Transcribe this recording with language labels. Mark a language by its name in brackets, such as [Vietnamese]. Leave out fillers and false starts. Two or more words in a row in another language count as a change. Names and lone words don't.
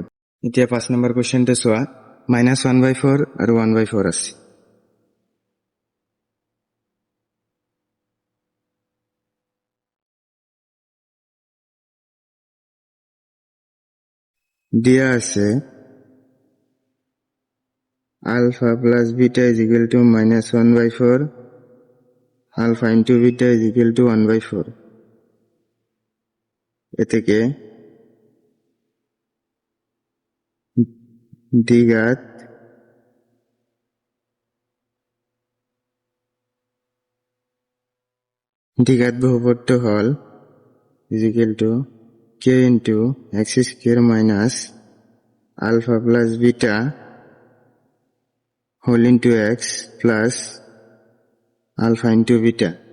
[Assamese] এতিয়া 5 নম্বৰ কোৱেশ্চনটো চোৱা। -1/4 আৰু 1/4 আছে। দিয়া আছে [English] alpha plus beta is equal to -1/4, alpha into beta is equal to 1/4. [Bangla] এ থেকে দ্বিঘাত বহুপদটা হল [English] is equal to k into x square minus alpha plus beta whole into x plus alpha into beta.